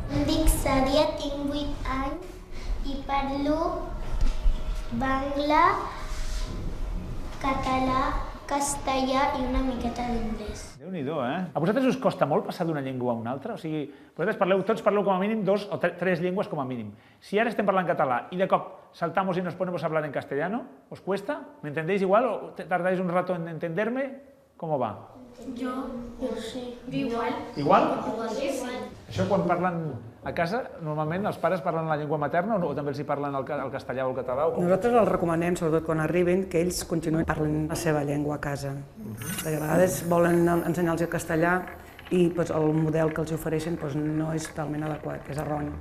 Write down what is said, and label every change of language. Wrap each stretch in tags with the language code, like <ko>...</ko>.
<ca>Em dic Sàdia, tinc 8 anys i parlo bangla, català, castellà i una miqueta d'anglès. Déu-n'hi-do, eh? A vosaltres us costa molt passar d'una llengua a una altra? O sigui, vosaltres tots parleu com a mínim 2 o 3 llengües com a mínim. Si ara estem parlant català</ca> <es>y de cop saltamos y nos ponemos a hablar en castellano, ¿os cuesta? ¿Me entendéis igual o tardáis un rato en entenderme? ¿Cómo va? Yo sí. Igual. Igual?</es> <ca>Això quan parlen a casa, normalment els pares parlen la llengua materna o també els hi parlen el castellà o el català? Nosaltres els recomanem, sobretot quan arriben, que ells continuïn parlant la seva llengua a casa. Perquè a vegades volen ensenyar-los el castellà i el model que els ofereixen no és totalment adequat, és erroni.</ca>